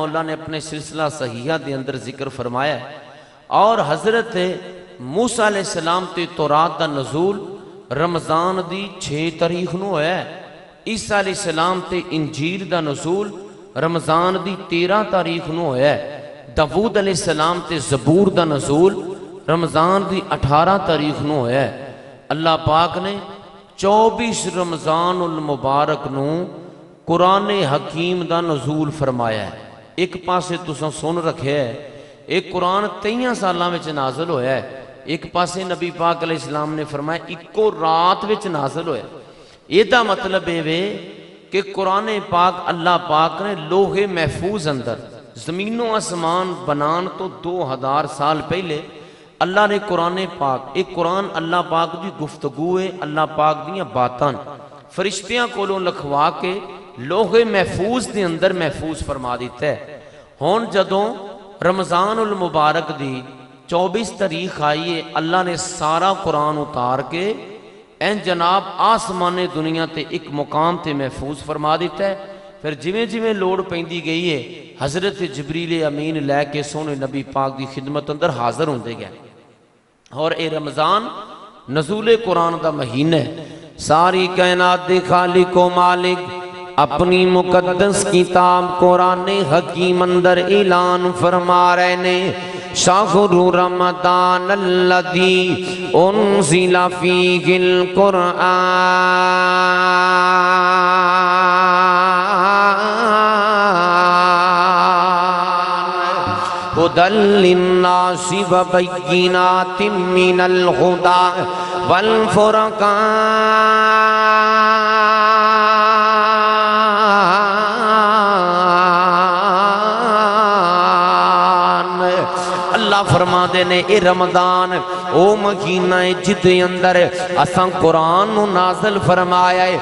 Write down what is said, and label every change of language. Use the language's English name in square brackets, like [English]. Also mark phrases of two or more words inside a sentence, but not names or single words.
[Punjabi] اللہ نے اپنے سلسلہ صحیحہ دے اندر ذکر فرمایا ہے اور حضرت موسیٰ علیہ السلام تے تورات دا نزول رمضان دی 6 تاریخ نو ہے عیسیٰ علیہ السلام تے انجیل دا نزول رمضان دی 13 تاریخ نو ہے داود علیہ السلام تے زبور دا نزول رمضان دی 18 تاریخ نو ہے اللہ پاک نے 24 رمضان المبارک نو قرآن حکیم دا نزول فرمایا ہے ایک پاسے تساں سن رکھے ہے ایک قرآن 23 سالاں وچ نازل ہویا ہے ایک پاسے نبی پاک علیہ السلام نے فرمایا ایکو رات وچ نازل ہویا یہ دا مطلب ہے کہ قرآن پاک اللہ پاک نے لوح محفوظ اندر زمین و آسمان بنان تو 2000 سال پہلے اللہ نے قرآن پاک ایک قرآن اللہ پاک دی گفتگو ہے اللہ پاک دیاں باتاں فرشتیاں کولوں لکھوا کے لوح محفوظ دے اندر محفوظ فرما دیتا ہے ہون جدوں رمضان المبارک دی 24 تاریخ آئی ہے اللہ نے سارا قرآن اتار کے این جناب آسمان دنیا تے ایک مقام تے محفوظ فرما دیتا ہے. پھر جویں جویں لوڑ پیندی گئی ہے حضرت جبریل امین لے کے سونے نبی پاک دی خدمت اندر حاضر ہوندے گئے. اور اے رمضان نزول قرآن دا مہینہ ہے. ساری کائنات دے خالق و مالک اپنی مقدس کتاب قرآن حکیم اندر اعلان فرما رہے نے [Arabic] شہر رمضان الذی انزل فیہ القرآن ہدی للناس وبینات من الہدی والفرقان. [Punjabi] اللہ فرما دے نے اے رمضان او مہینہ جد اندر اساں قرآن نو نازل فرمایا ہے.